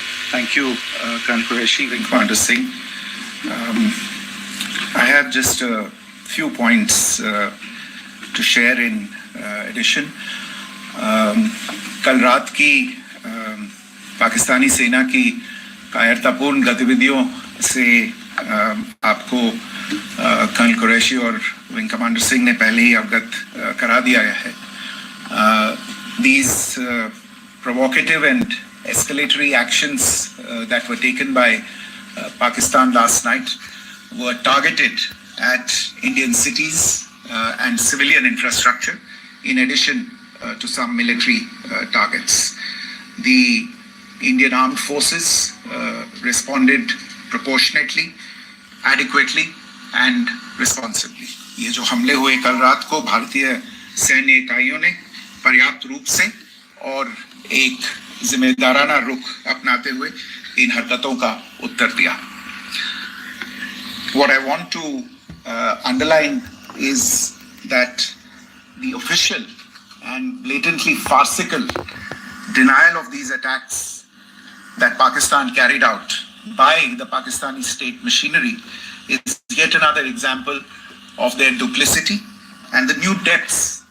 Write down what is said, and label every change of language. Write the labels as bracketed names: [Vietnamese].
[English] Thank you, Colonel Qureshi, Wing Commander Singh. I have just a few points to share in addition. [Hindi] कल रात की पाकिस्तानी सेना की कायरतापूर्ण गतिविधियों से आपको कर्नल कुरैशी और विंग कमांडर सिंह ने पहले ही अवगत करा दिया है. [English] These provocative and escalatory actions that were taken by Pakistan last night were targeted at Indian cities and civilian infrastructure, in addition to some military targets. The Indian Armed Forces responded proportionately, adequately, and responsibly. [Hindi] ये जो हमले हुए कल रात को भारतीय सैन्य इकाइयों ने पर्याप्त रूप से और एक जिम्मेदाराना रुख अपनाते हुए इन हरकतों का उत्तर दिया. [English] What I want to underline is that the official and blatantly farcical denial of these attacks that Pakistan carried out by the Pakistani state machinery is yet another example of their duplicity and the new depths